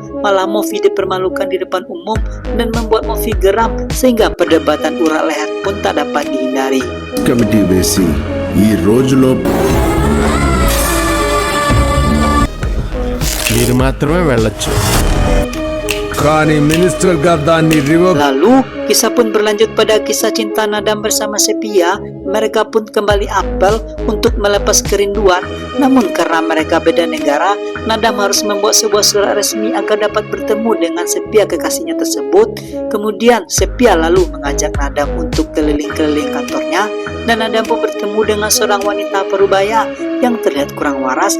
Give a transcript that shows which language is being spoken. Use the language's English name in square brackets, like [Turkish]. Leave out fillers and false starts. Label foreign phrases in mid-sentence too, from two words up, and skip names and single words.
[Indonesian] Malah Mofi dipermalukan di depan umum dan membuat Mofi geram, sehingga perdebatan urat leher pun tak dapat dihindari. [Telugu] కమిటీ వేసి ఈ రోజులో మీరు మాత్రమే వెళ్ళొచ్చు. కానీ మినిస్టర్ గా దాన్ని రివోక్. [Indonesian] Lalu, kisah pun berlanjut pada kisah cinta Nadam bersama Sepia. Mereka pun kembali apel untuk melepas kerinduan. Namun karena mereka beda negara, Nadam harus membuat sebuah surat resmi agar dapat bertemu dengan Sepia kekasihnya tersebut. Kemudian Sepia lalu mengajak Nadam untuk keliling-keliling kantornya, dan Nadam pun bertemu dengan seorang wanita parubaya yang terlihat kurang waras.